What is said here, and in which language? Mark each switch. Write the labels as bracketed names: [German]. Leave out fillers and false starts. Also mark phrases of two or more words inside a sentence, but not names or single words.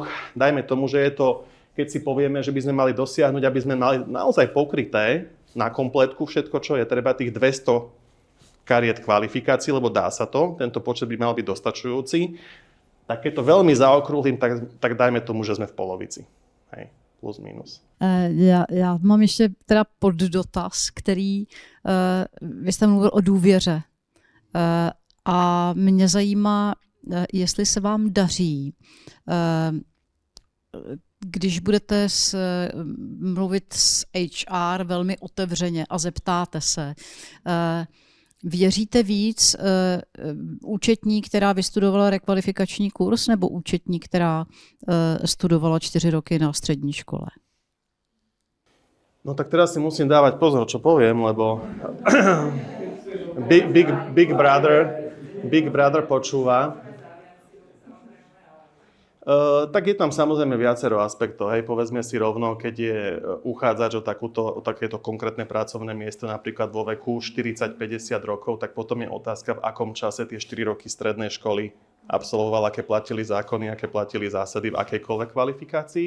[Slovak] Dajme tomu, že je to, keď si povieme, že by sme mali dosiahnuť, aby sme mali naozaj pokryté na kompletku všetko, čo je treba, tých 200 kariet kvalifikácií, lebo dá sa to, tento počet by mal byť dostačujúci. Tak keď to veľmi zaokrúhlim, tak dajme tomu, že sme v polovici. Hej, plus minus. [Czech] Já mám ještě teda poddotaz, který, vy jste mluvil o důvěře a mě zajímá, jestli se vám daří, když budete mluvit s HR velmi otevřeně a zeptáte se, věříte víc účetní, která vystudovala rekvalifikační kurz, nebo účetní, která studovala 4 roky na střední škole? [Slovak] No tak teraz si musím dávať pozor, čo poviem, lebo Big Brother počúva. Tak je tam samozrejme viacero aspektov. Hej, povedzme si rovno, keď je uchádzač o takéto konkrétne pracovné miesto, napríklad vo veku 40-50 rokov, tak potom je otázka, v akom čase tie 4 roky strednej školy absolvoval, aké platili zákony, aké platili zásady v akejkoľvek kvalifikácii.